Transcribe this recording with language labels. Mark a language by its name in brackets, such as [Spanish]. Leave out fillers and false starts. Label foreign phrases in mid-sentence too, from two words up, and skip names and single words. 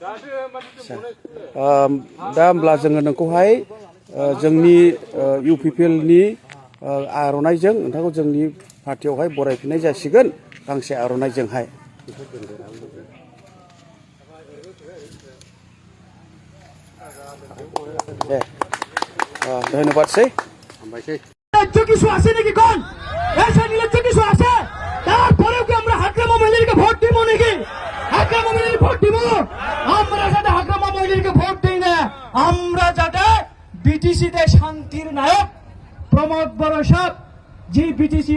[Bodo] दा होमब्ला जोङो नोंखौहाय जोंनि इउपिपिएलनि आर'नाइजों नोंथांखौ जोंनि पार्टियावहाय बरायफिननाय जासिगोन गांसे आर'नाइजोंहाय। दे धन्यबादसै। [Bangla] কিছু আছে নাকি কোন এসে নির্লজ্জ কিছু আছে? তারপরেও কি আমরা হাকরামা মহিলাকে ভোট দিব নাকি? হাকরামা মহিলাকে ভোট দিব? আমরা যাতে হাকরামা মহিলাকে ভোট দিই না, আমরা যাতে বিটিসিতে শান্তির নায়ক প্রমোদ বড় সাহেব, যে বিটিসি